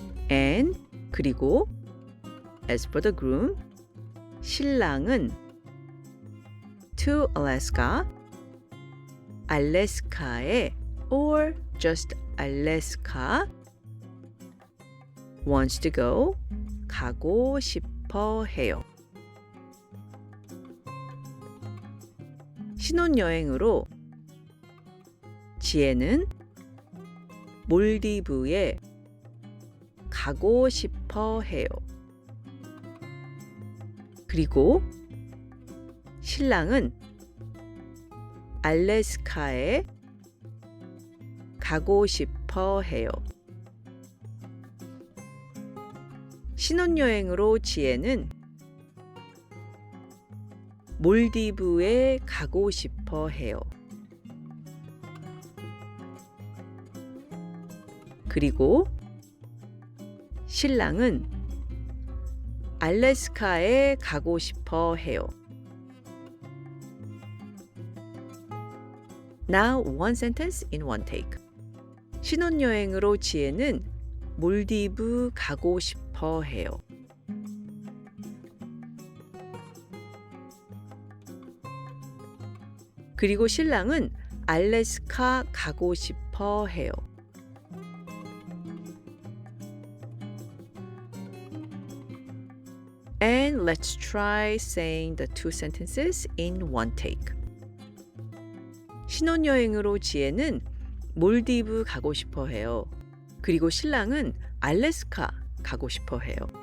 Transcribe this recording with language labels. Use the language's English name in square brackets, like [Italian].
[English] and 그리고 as for the groom 신랑은 to Alaska 알래스카에 or just Alaska wants to go [Korean] 가고 싶어 해요. 신혼여행으로 지혜는 몰디브에 가고 싶어 해요. 그리고 신랑은 알래스카에 가고 싶어 해요. 신혼여행으로 지혜는 몰디브에 가고 싶어 해요. 그리고 신랑은 알래스카에 가고 싶어 해요. [English] Now one sentence in one take. [Korean] 신혼여행으로 지혜는 몰디브 가고 싶어 해요. 그리고 신랑은 알래스카 가고 싶어 해요. [English] And let's try saying the two sentences in one take. [Korean] 신혼여행으로 지혜는 몰디브 가고 싶어 해요. 그리고 신랑은 알래스카 가고 싶어 해요.